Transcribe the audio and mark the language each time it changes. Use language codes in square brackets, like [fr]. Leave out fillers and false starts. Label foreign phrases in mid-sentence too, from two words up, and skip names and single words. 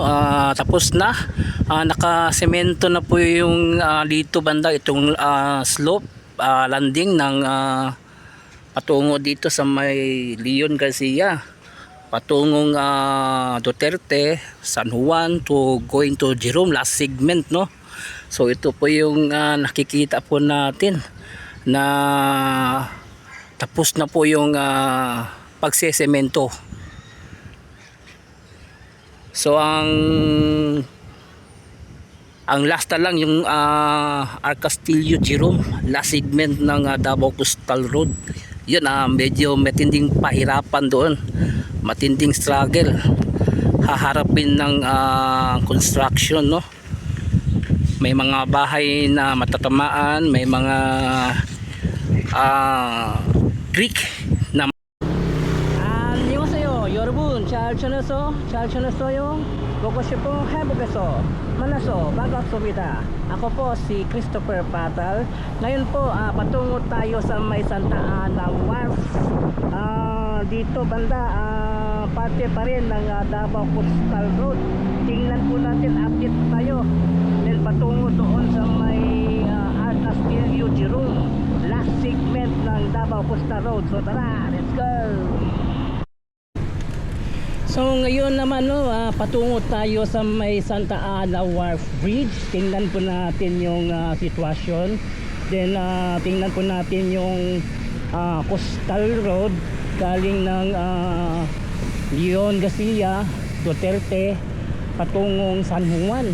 [tl] Tapos na, nakasemento na po yung dito banda itong slope landing ng patungo dito sa may Leon Garcia, patungong Duterte, San Juan [en] to going to [tl] Jerome, [en] last segment, [tl] no? So ito po yung nakikita po natin na tapos na po yung pagsesemento. So ang last na lang yung Arcastillo Jerome, [en] last segment [tl] ng Davao Coastal Road. Yun, medyo matinding pahirapan doon, matinding struggle haharapin ng construction, no? May mga bahay na matatamaan, may mga creek na [ko] 안녕하세요 여러분, 잘 지냈어요? 보고 싶은 행복해서 만나서 반갑습니다. [tl] Ako po si Christopher Patal. Ngayon po patungo tayo sa may Santa Ana Wharf. Dito banda parte pa rin ng Davao Coastal Road. Tingnan po natin, update tayo. Then patungo doon sa may Arcastillo Jerome, [en] last segment [tl] ng Davao Coastal Road. So tara, [en] let's go! [tl] So ngayon naman, no, patungo tayo sa may Santa Ana Wharf Bridge. Tingnan po natin yung sitwasyon. Then tingnan po natin yung Coastal Road galing ng Leon Garcia, Duterte patungong San Juan.